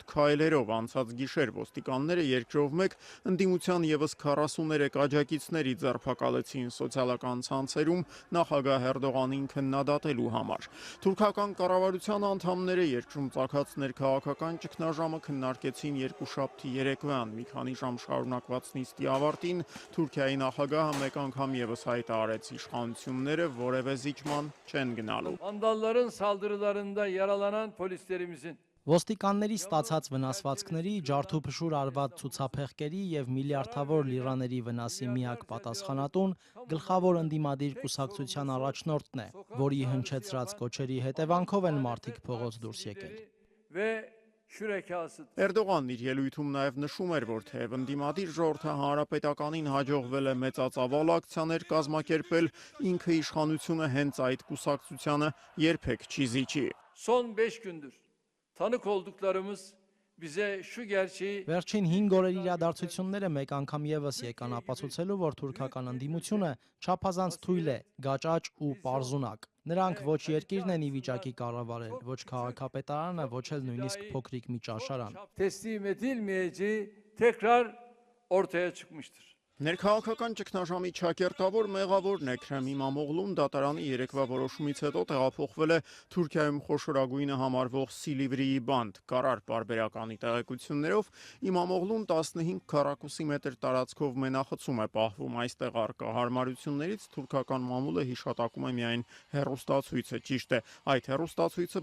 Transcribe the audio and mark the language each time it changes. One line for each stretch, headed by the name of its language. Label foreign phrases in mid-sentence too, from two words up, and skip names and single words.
Armenian: քայլերով։ Անցած գիշեր ոստիկանները երկրով մեկ ընդդիմության եւս 43 աջակիցների ձերբակալեցին սոցիալական ցանցերում նախագահ Էրդողանին քննադատելու համար։ Թուրքական կառավարության անդամները երկրում ծագած ներքաղաքական ճգնաժամը քննարկեցին երկուշաբթի երեկոյան։ Մի քանի ժամ շարունակված նիստի ավարտին Թուրքիայի նախագահը մեկ անգամ եւս հայտարարեց իշխանությունները որևէ զիջման չեն գնալու։
Turkish: Vandalların saldırılarında yaralanan polislerimizin
Armenian: Ոստիկանների ստացած վնասվածքների, ջարդուփշուր արված ցուցափեղկերի եւ միլիարդավոր լիրաների վնասի միակ պատասխանատուն գլխավոր ընդդիմադիր կուսակցության առաջնորդն է, որի հնչեցրած կոչերի հետևանքով են մարդիկ փողոց դուրս եկել։
Turkish: ve şürekası.
Armenian: Էրդողանն իր ելույթում նաև նշում էր, որ թեև ընդդիմադիր ժողովրդի հանրապետականին հաջողվել է մեծածավալ ակցիաներ կազմակերպել, ինքը իշխանությունը հենց այդ կուսակցությանը երբեք չի զիջի։
Turkish: Son 5 gündür tanık olduklarımız bize şu gerçeği
Armenian: Վերջին 5 օրերի իրադարձությունները մեկ անգամ եւս եկան ապացուցելու, որ թուրքական ընդդիմությունը չափազանց թույլ է, գաճաճ ու պարզունակ։ Նրանք ոչ երկիրն են ի վիճակի կառավարել, ոչ քաղաքապետարանը, ոչ էլ նույնիսկ փոքրիկ մի ճաշարան։
Turkish: teslim edilmeyeceği tekrar ortaya çıkmıştır.
Armenian: Ներքաղաքական ճգնաժամի ճակերտավոր մեղավորն Էքրեմ Իմամօղլուն դատարանի երեկվա որոշումից հետո տեղափոխվել է Թուրքիայում խոշորագույնը համարվող Սիլիվրիի բանդ։ Կարար պարբերականի տեղեկություններով Իմամօղլուն 15 քառակուսի մետր տարածքով մենախցում է պահվում։ Այստեղ առկա հարմարություններից թուրքական մամուլը հիշատակում է միայն հեռուստացույցը։ Ճիշտ է, այդ հեռուստացույցը